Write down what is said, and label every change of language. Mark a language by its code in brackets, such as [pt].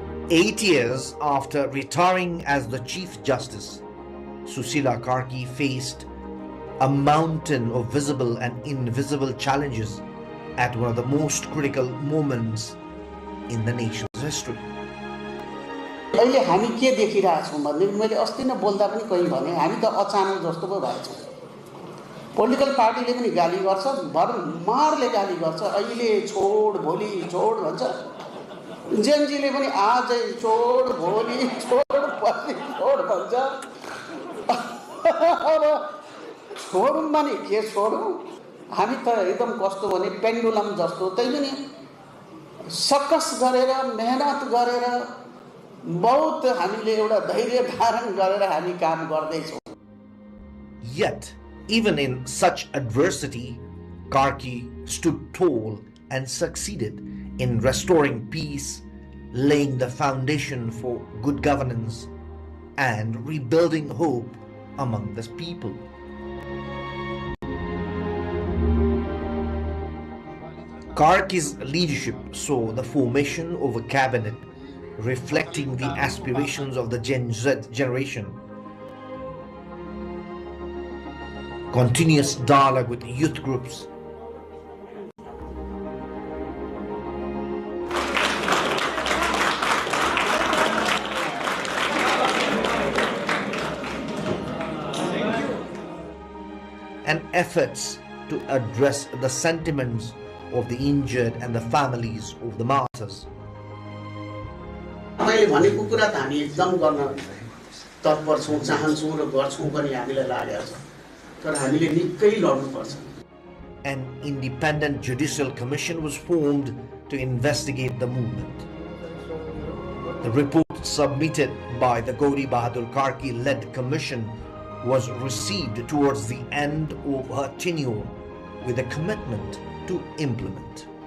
[en] 8 years after retiring as the Chief Justice, Susila Karki faced a mountain of visible and invisible challenges at one of the most critical moments in the nation's history. [ne] अहिले हामी के देखिरहेछौं भन्ने मैले अस्ति नै बोल्दा पनि कहीं भने हामी त अचानक जस्तो पो भएछौं। पोलिटिकल पार्टीले पनि गाली गर्छ, भरमारले गाली गर्छ, अहिले छोड भोलि छोड भन्छ। जेनजीले पनि आजै छोड भोलि छोड पछि छोड भन्छ। अब छोडौँ भने के छोडौँ? हामी त एकदम कस्तो भने पेन्डुलम जस्तो त्यही पनि सकस गरेर मेहनत गरेर बहुत हामीले एउटा धैर्य धारण गरेर हामी काम गर्दैछौँ। [en] Yet, even in such adversity, Karki stood tall and succeeded in restoring peace, laying the foundation for good governance, and rebuilding hope among the people. Karki's leadership saw the formation of a cabinet reflecting the aspirations of the Gen Z generation. Continuous dialogue with youth groups, and efforts to address the sentiments of the injured and the families of the martyrs. [ne] मैले भनेको कुरा त हामी एकदम गर्न तत्पर छौँ, चाहन्छौँ र गर्छौँ पनि, हामीलाई लागेको छ, तर हामीले निकै लड्नुपर्छ। [en] An independent judicial commission was formed to investigate the movement. The report submitted by the Gauri Bahadur Karki-led commission was received towards the end of her tenure with a commitment to implement.